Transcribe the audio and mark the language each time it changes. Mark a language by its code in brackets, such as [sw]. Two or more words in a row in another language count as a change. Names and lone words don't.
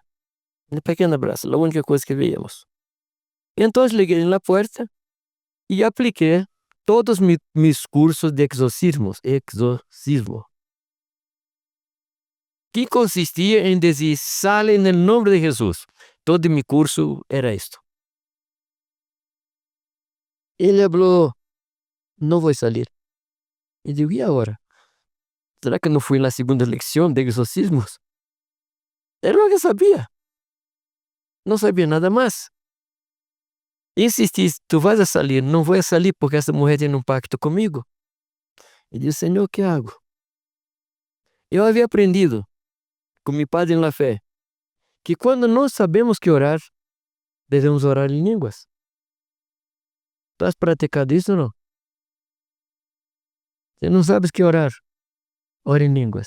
[pt] Uma pequena brasa, a única coisa que víamos. Então liguei na porta e apliquei todos meus cursos de exorcismo, que consistia em dizer, sale no nome de Jesus. Todo meu curso era isto. Ele falou, não vou sair. E digo, e agora? Será que não fui na segunda lección de exorcismos? Era [es] lo que [pt] sabia. Não sabia nada mais. Insisti, [es] tu vas a salir, [pt] não vou a salir porque essa mulher tem um pacto comigo. E disse, Senhor, o que hago? Eu havia aprendido com meu padre na fé que quando não sabemos que orar, devemos orar em línguas. Tu has praticado isso ou não? Se não sabes que orar, ora em línguas.